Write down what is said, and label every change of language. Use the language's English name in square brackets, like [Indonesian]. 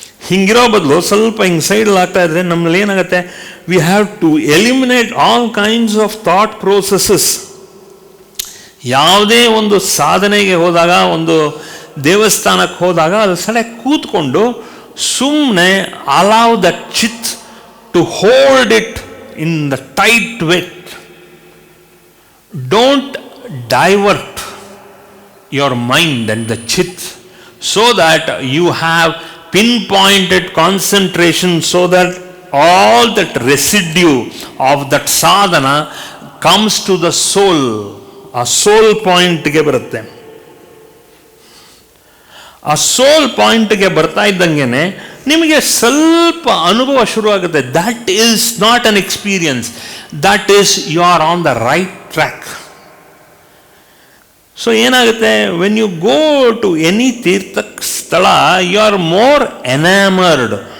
[Kannada] ಹಿಂಗಿರೋ ಬದಲು ಸ್ವಲ್ಪ ಹಿಂಗೆ ಸೈಡಲ್ಲಿ ಆಗ್ತಾ ಇದ್ರೆ ನಮ್ಮಲ್ಲಿ ಏನಾಗುತ್ತೆ, [English] We have to eliminate all kinds of thought processes. [Kannada] ಯಾವುದೇ ಒಂದು ಸಾಧನೆಗೆ ಹೋದಾಗ, ಒಂದು ದೇವಸ್ಥಾನಕ್ಕೆ ಹೋದಾಗ ಅದು ಸಡೆ ಕೂತ್ಕೊಂಡು ಸುಮ್ಮನೆ [English] Allow the chit to hold it in the tight wet. Don't divert your mind and the chit so that you have pinpointed concentration, so that all that residue of that sadhana comes to the soul. [Kannada] ಆ ಸೋಲ್ ಪಾಯಿಂಟ್ಗೆ ಬರುತ್ತೆ. ಆ ಸೋಲ್ ಪಾಯಿಂಟ್ಗೆ ಬರ್ತಾ ಇದ್ದಂಗೆ ನಿಮಗೆ ಸ್ವಲ್ಪ ಅನುಭವ ಶುರುವಾಗುತ್ತೆ. [English] That is not an experience, that is you are on the right track. So [Kannada] ಏನಾಗುತ್ತೆ, [English] When you go to any tirtha sthala, you are more enamoured.